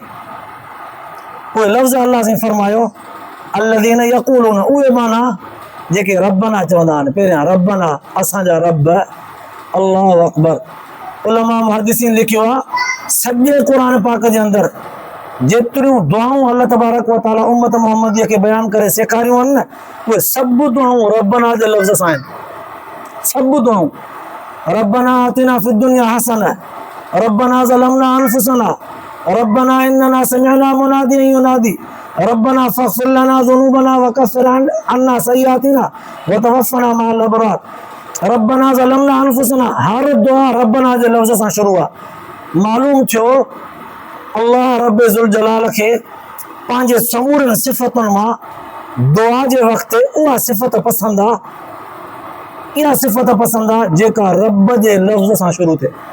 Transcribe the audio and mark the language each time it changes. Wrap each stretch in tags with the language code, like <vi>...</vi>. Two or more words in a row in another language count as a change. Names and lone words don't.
<sd>उहे लफ़्ज़ अलाह साईं फरमायो,</sd> <ar>الذين يقولون,</ar> <sd>उहे माना जेके रब्बना चवंदा आहिनि। पहिरियां रब्बना, असांजा रब,</sd> <ar>الله أكبر.</ar> <sd>उलमा मुहद्दिसीन लिखियो आहे, सॼे क़ुर पाक जे अंदरि जेतिरियूं दुआऊं अल्लाह</sd> <ar>تبارك وتعالى</ar> <sd>उम्मत मुहम्मदीअ खे बयानु करे सेखारियूं आहिनि न, उहे सभु दुआऊं रब्बना जे लफ़्ज़ सां आहिनि। सभु दुआऊं,</sd> <ar>ربنا آتنا في الدنيا حسنة، ربنا ظلمنا أنفسنا، ربنا إننا سمعنا مناديا ينادي، ربنا فاغفر لنا ذنوبنا وكفر عنا سيئاتنا وتوفنا مع الأبرار، ربنا ظلمنا أنفسنا.</ar> <sd>हर दुआ रब्बना जे लफ़्ज़ सां शुरू आहे। मालूम थियो अल्लाह</sd> <ar>رب ذو الجلال</ar> <sd>खे पंहिंजे समूरनि सिफ़तुनि मां दुआ जे वक़्तु उहा सिफ़त पसंदि आहे, इहा सिफ़त पसंदि आहे जेका रब जे लफ़्ज़ सां शुरू थिए।</sd>